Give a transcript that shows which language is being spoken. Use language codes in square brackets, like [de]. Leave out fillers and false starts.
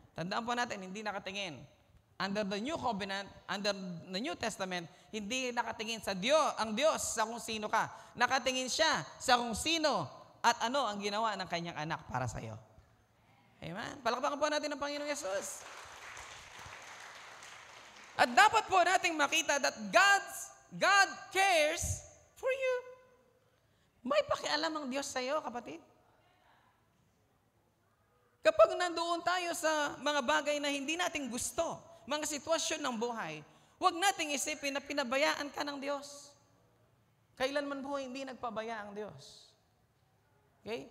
[tl] Tandaan po natin, hindi nakatingin. [en] Under the New Covenant, under the New Testament, [tl] hindi nakatingin sa Diyos, ang Diyos sa kung sino ka. Nakatingin siya sa kung sino at ano ang ginawa ng kanyang anak para sa iyo. Amen? Palakpakan po natin ang Panginoong Yesus. At dapat po nating makita [en] that God cares for you. [tl] May pakialam ang Diyos sa iyo, kapatid. Kapag nandoon tayo sa mga bagay na hindi natin gusto, mga sitwasyon ng buhay, huwag nating isipin na pinabayaan ka ng Diyos. Kailanman po hindi nagpabaya ang Diyos. Okay?